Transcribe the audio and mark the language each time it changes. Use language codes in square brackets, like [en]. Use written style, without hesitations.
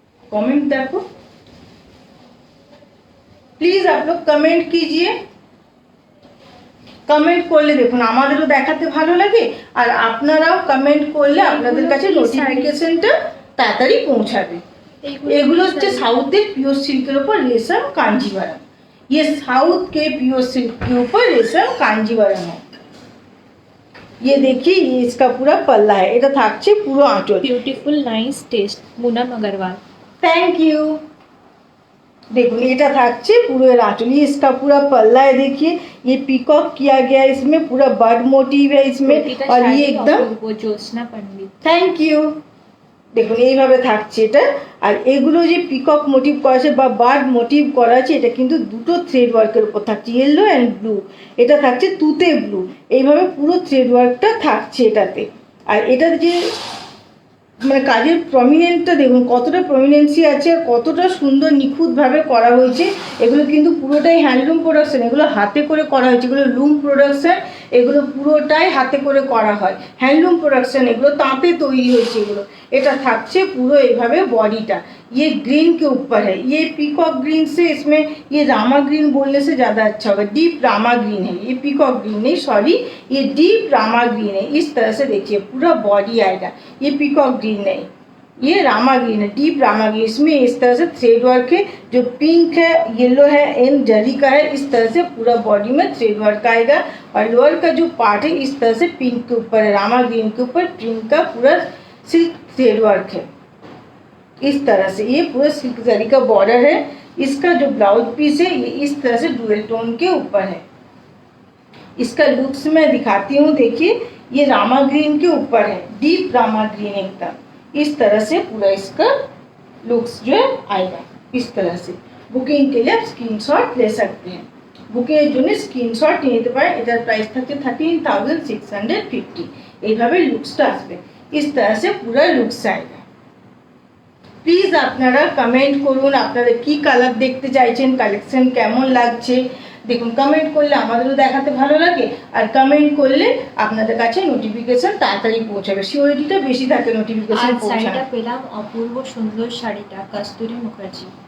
[hi] Comment देखो please, आप लोग कमेंट कीजिए। [bn] কমেন্ট করলে দেখুন আমাদেরও দেখাতে ভালো লাগে আর আপনারাও কমেন্ট করলে আপনাদের কাছে নোটিফিকেশনটা তাড়াতাড়ি পৌঁছাবে। এগুলো হচ্ছে সাউথের পিওর সিল্কের উপর रेशम कांजीवरम। [hi] ये साउथ के प्योर सिल्क के ऊपर रेशम कांजीवरम है। ये देखिए ये इसका पूरा पल्ला है। [bn] এটা থাকছে পুরো আঁচল। [en] Beautiful nice taste, Poonam Agarwal. Thank you. [hi] देखो [bn] এটা থাকছে পুরো এর আঁচল। [hi] ये इसका पूरा पल्ला है। देखिए ये पीकॉक किया गया है, इसमें पूरा बर्ड मोटिव है इसमें और ये एकदम ज्योत्सना पंडित। [en] Thank you. [bn] দেখুন এইভাবে থাকছে এটা। আর এগুলো যে পিকক মোটিভ করা আছে বা বার্ড মোটিভ করা আছে এটা কিন্তু দুটো থ্রেড ওয়ার্কের উপর থাকছে, ইয়েলো অ্যান্ড ব্লু। এটা থাকছে তুতে ব্লু। এইভাবে পুরো থ্রেড ওয়ার্কটা থাকছে এটাতে। আর এটাতে যে মানে কাজের প্রমিনেন্টটা দেখুন কতটা প্রমিনেন্সি আছে আর কতটা সুন্দর নিখুঁতভাবে করা হয়েছে। এগুলো কিন্তু পুরোটাই হ্যান্ডলুম প্রোডাকশন, এগুলো হাতে করে করা হয়েছে, এগুলো লুম প্রোডাকশন। এগুলো পুরোটাই হাতে করে করা হয়, হ্যান্ডলুম प्रोडक्शन, এগুলো तांते তৈরি হয়েছে এগুলো। এটা থাকছে পুরো এইভাবে बॉडीটা। [hi] ये ग्रीन के ऊपर है, ये पीकॉक ग्रीन से इसमें ये रामा ग्रीन बोलने से ज़्यादा अच्छा होगा, डीप रामा ग्रीन है ये, पीकॉक ग्रीन नहीं सॉरी, ये डीप रामा ग्रीन है। इस तरह से देखिए पूरा बॉडी आएगा, ये पीकॉक ग्रीन नहीं, ये रामा ग्रीन है, डीप रामा ग्रीन। इसमें इस तरह से थ्रेड वर्क है, जो पिंक है, येलो है, एंड जरी का है। इस तरह से पूरा बॉडी में थ्रेड वर्क आएगा, और लोअर का जो पार्ट है इस तरह से पिंक के ऊपर है, रामा ग्रीन के ऊपर पिंक का पूरा सिल्क थ्रेड वर्क है। इस तरह से ये पूरा सिल्क जरी का बॉर्डर है। इसका जो ब्लाउज पीस है ये इस तरह से डुअल टोन के ऊपर है। इसका लुक्स मैं दिखाती हूँ, देखिए ये रामा ग्रीन के ऊपर है, डीप रामा ग्रीन एकदम। इस तरह से पूरा इसका लुक्स जो है आएगा। इस तरह से बुकिंग के लिए आप स्क्रीनशॉट ले सकते हैं। [bn] বুকিংয়ের জন্য স্ক্রিনশট নিয়ে নিতে পারেন। এটার প্রাইস থাকছে 13,650। এইভাবে লুকসটা আসবে, [hi] इस तरह से पूरा लुक्स आएगा। [bn] প্লিজ আপনারা কমেন্ট করুন আপনারা কি কালার দেখতে চাইছেন, কালেকশন কেমন লাগছে। দেখুন কমেন্ট করলে আমাদেরও দেখাতে ভালো লাগে, আর কমেন্ট করলে আপনাদের কাছে নোটিফিকেশন তাড়াতাড়ি পৌঁছাবে, সিওরিটিটা বেশি থাকে নোটিফিকেশন আর পৌঁছানো। শাড়িটা পেলাম অপূর্ব সুন্দর শাড়িটা কস্তুরী মুখার্জি।